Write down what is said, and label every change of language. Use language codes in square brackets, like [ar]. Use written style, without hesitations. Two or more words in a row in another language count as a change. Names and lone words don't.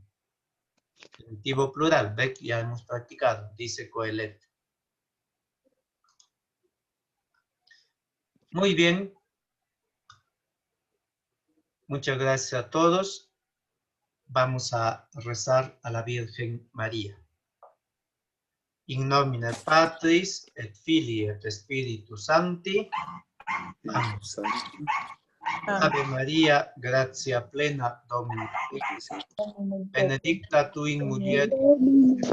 [es] Genitivo plural, ve que ya hemos practicado, dice Coelet. Muy bien. Muchas gracias a todos. Vamos a rezar a la Virgen María. [la] In nomine Patris et Filii et Spiritus Sancti. Amén. Ave María, gratia plena, Dominus tecum, benedicta tu in mulieribus,